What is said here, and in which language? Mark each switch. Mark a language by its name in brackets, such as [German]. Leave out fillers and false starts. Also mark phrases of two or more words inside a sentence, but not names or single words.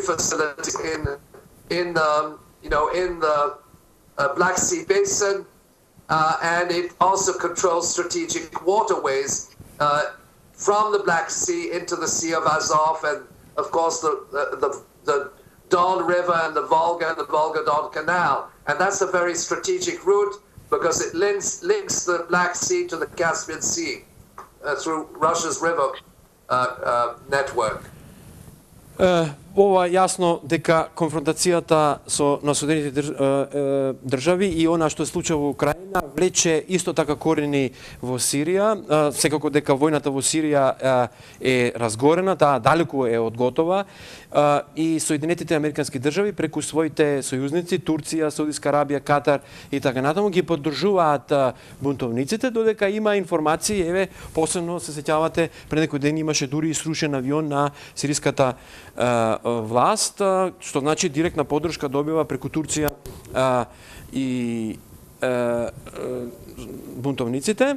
[English] facilities in the Black Sea Basin, and it also controls strategic waterways from the Black Sea into the Sea of Azov, and of course the Don River and the Volga-Don Canal. And that's a very strategic route because it links the Black Sea to the Caspian Sea through Russia's river network. [Macedonian] Ова јасно дека конфронтацијата на Соединетите држави и она што се случува во Украина влече исто така корени во Сирија. Секако дека војната во Сирија е разгорена, таа далеку е од готова, и Соединетите американски држави преку своите сојузници Турција, Саудиска Арабија, Катар и така натаму ги поддржуваат бунтовниците, додека има информации, еве посебно се сеќавате пред некој ден имаше дури и срушен авион на сириската власт, што значи директна поддршка добива преку Турција и бунтовниците.